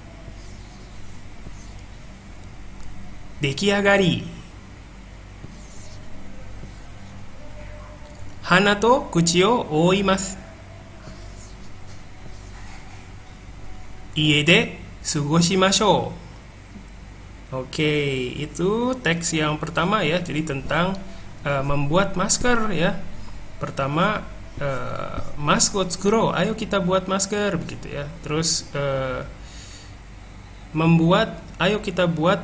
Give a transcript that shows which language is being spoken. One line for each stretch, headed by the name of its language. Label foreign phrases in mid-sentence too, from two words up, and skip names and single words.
Japanese: 出来上がり。鼻と口を覆います。家で過ごしましょう。
Indonesian: Oke, itu teks yang pertama ya. Jadi tentang membuat masker ya. Pertama, maskot skuro, ayo kita buat masker begitu ya. Terus membuat, ayo kita buat.